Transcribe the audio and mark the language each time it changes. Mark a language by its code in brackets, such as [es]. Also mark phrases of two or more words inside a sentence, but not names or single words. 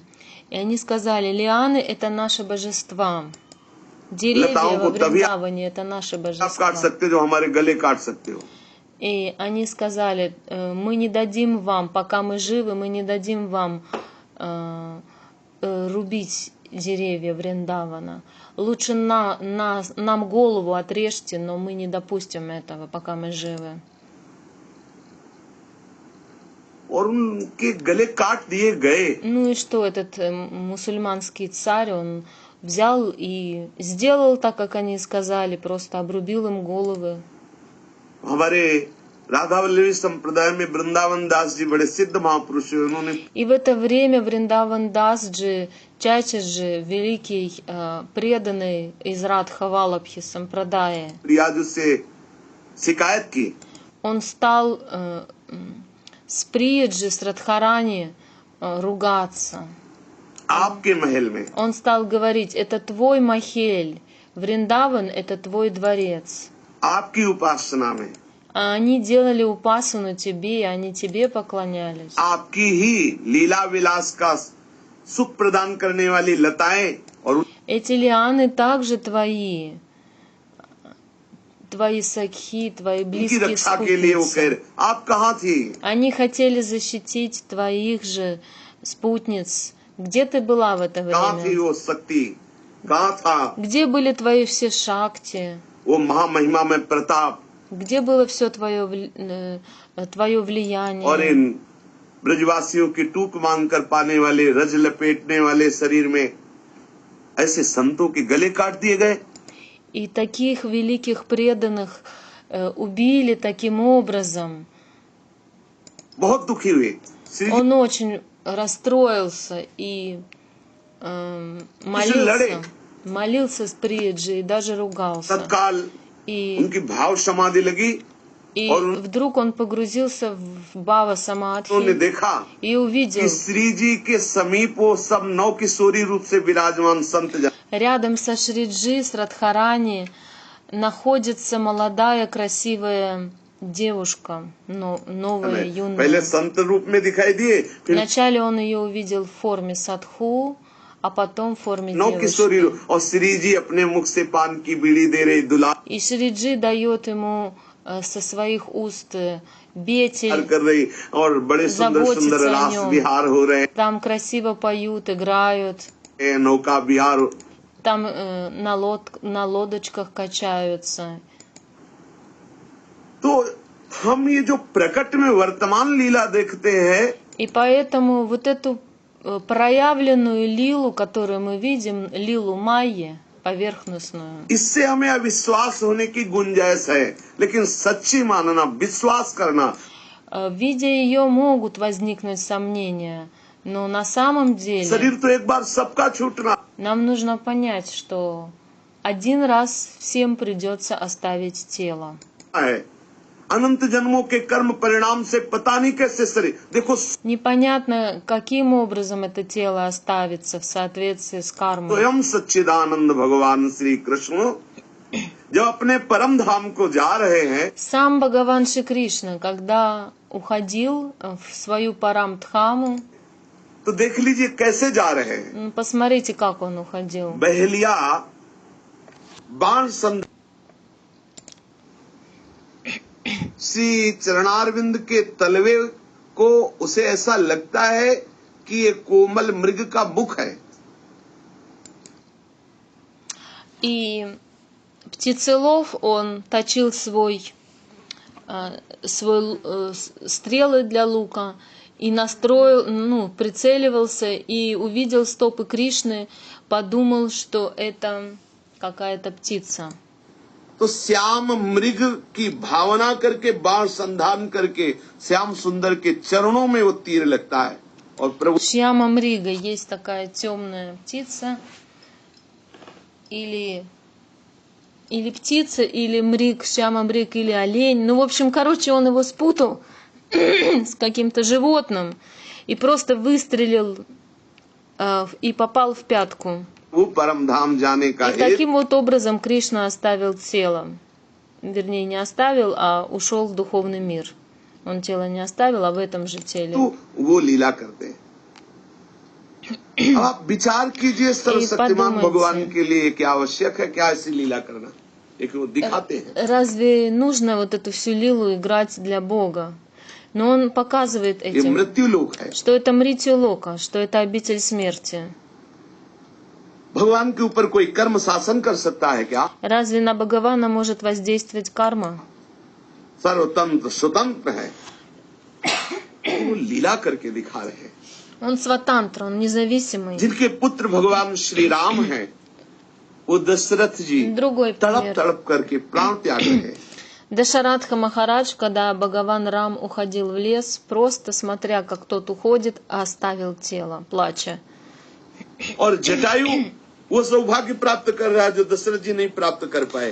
[ru] И они сказали, лианы это наши божества. Деревья во Вриндаване это наши [hi] आप [ru] божества. [hi] काट सकते हो, जो हमारे गले काट सकते हो। [ru] И они сказали, мы не дадим вам, пока мы живы, мы не дадим вам рубить деревья Вриндавана. Лучше нам голову отрежьте, но мы не допустим этого, пока мы живы. [hi] और उनके गले काट दिए गए। [ru] Ну и что, этот мусульманский царь, он взял и сделал так, как они сказали, просто обрубил им головы. [hi] हमारे राधावल्लभी संप्रदाय में वृंदावन दास जी बड़े सिद्ध महापुरुष हैं, उन्होंने [ru] И в это время Вриндаван Дасджи, Чачаджи, великий преданный из Радхавалабхи Сампрадаи, [hi] रियाज से शिकायत की, [ru] он стал с Прияджи, с Радхарани ругаться. [hi] आपके महल में [ru] Он стал говорить, это твой махель, Вриндаван это твой дворец. [hi] आपकी उपासना में, [ru] А они делали упасану тебе, и они тебе поклонялись. [hi] आपकी ही लीला विलास का सुख प्रदान करने वाली लताएं और [ru] Эти лианы также твои сакхи, твои [hi] उनकी [ru] близкие [hi] रक्षा के लिए वो कह [ru] спутницы. [hi] रहे, आप कहाँ थी? [ru] Они хотели защитить твоих же спутниц. Где ты была в это [hi] कहाँ थी [ru] время? [hi] वो शक्ति? कहाँ था [ru] Где были твои все шакти? [hi] वो महामहिमा में प्रताप? [ru] Где было все твое [hi] और [ru] влияние? [hi] इन ब्रजवासियों की टूक मांग कर पाने वाले, रज लपेटने वाले शरीर में ऐसे संतों के गले काट दिए गए। [ru] И таких великих преданных убили таким образом. [hi] बहुत दुखी हुए। श्री जी [ru] Он очень расстроился и молился с Приджи и даже ругался. [hi] तत्काल [ru] И [hi] उनकी भाव समाधि लगी और [ru] вдруг он погрузился в Бава [hi] उन्होंने [ru] Самадхи [hi] देखा [ru] и увидел, [hi] कि श्री जी के समीप वो सब नौ किशोरी रूप से विराजमान संत जन [ru] рядом со Шриджи, с Радхарани, находится молодая красивая девушка, новая, [hi] पहले [ru] юная. [hi] संत रूप में दिखाई दिए, फिर [ru] Вначале он ее увидел в форме садху, а потом в форме [hi] नौ किशोरी [ru] девушки. [hi] और श्री जी अपने मुख से पान की बीड़ी दे रहे, दुलार [ru] И Шриджи дает ему со своих уст бетель, [hi] कर रही और बड़े सुंदर [ru] заботится [hi] सुंदर [ru] о [hi] रास [ru] нем. [hi] विहार हो रहे [ru] Там красиво поют, играют, [hi] हैं, नौका विहार। [ru] там на лодочках качаются. [hi] तो हम ये जो प्रकट में वर्तमान लीला देखते हैं, [ru] И поэтому вот эту проявленную лилу, которую мы видим, лилу Майи, поверхностную, [hi] इससे हमें अविश्वास होने की गुंजाइश है, लेकिन सच्ची मानना, विश्वास करना, [ru] видя ее, могут возникнуть сомнения. Но на самом деле [hi] शरीर तो एक बार सबका छूटना [ru] нам нужно понять, что один раз всем придется оставить тело. [hi] है। अनंत जन्मों के कर्म परिणाम से पता नहीं कैसे शरीर देखो, [ru] Непонятно, каким образом это тело оставится в соответствии с кармой. [hi] स्वयं सच्चिदानंद भगवान श्री कृष्ण जब अपने परम धाम को जा रहे हैं, [ru] Сам Бхагаван Шри Кришна, когда уходил в свою Парамдхаму, [hi] तो देख लीजिए कैसे जा रहे हैं। [ru] посмотрите, как он уходил. [hi] बहेलिया बाण संध श्री चरणारविंद के तलवे को उसे ऐसा लगता है कि ये कोमल मृग का मुख है। [ru] И Птицелов, он точил стрелы для лука и настроил, прицеливался и увидел стопы Кришны, подумал, что это какая-то птица. [hi] तो श्याम मृग की भावना करके बाण संधान करके श्याम सुंदर के चरणों में वो तीर लगता है और प्रभु श्याम मृग, [ru] есть такая темная птица, или птица, или мриг, [hi] श्याम मृग, [ru] или олень. Ну, в общем, он его спутал с каким-то животным и просто выстрелил и попал в пятку. [hi] वो परम धाम जाने का [ru] И таким вот образом Кришна оставил тело. Вернее, не оставил, а ушел в духовный мир. Он тело не оставил, а в этом же теле. [hi] तो वो लीला करते हैं। अब आप विचार कीजिए, सर्वशक्तिमान भगवान के लिए क्या आवश्यक है, क्या ऐसी लीला करना, लेकिन वो दिखाते हैं। [ru] Разве нужно вот эту всю лилу играть для Бога? Но он показывает [hi] ये [ru] этим, [hi] मृत्यु लोक है। [ru] что это [hi] मृत्यु लोक, [ru] что это обитель смерти. [hi] भगवान के ऊपर कोई कर्म शासन कर सकता है क्या? [ru] Разве на Бхагавана может воздействовать карма? [hi] सर्वतंत्र स्वतंत्र है, वो लीला करके दिखा रहे हैं। [ru] Он сватантра, он независимый. [hi] जिनके पुत्र भगवान श्री राम हैं, वो दशरथ जी [ru] Другой [hi] तड़प [ru] пример. [hi] तड़प करके प्राण त्याग रहे हैं। [ru] Дашарадха Махарадж, когда Бхагаван Рам уходил в лес, просто смотря, как тот уходит, оставил тело, плача. [hi] और जटायु वो सौभाग्य प्राप्त कर रहा है जो दशरथ जी नहीं प्राप्त कर पाए।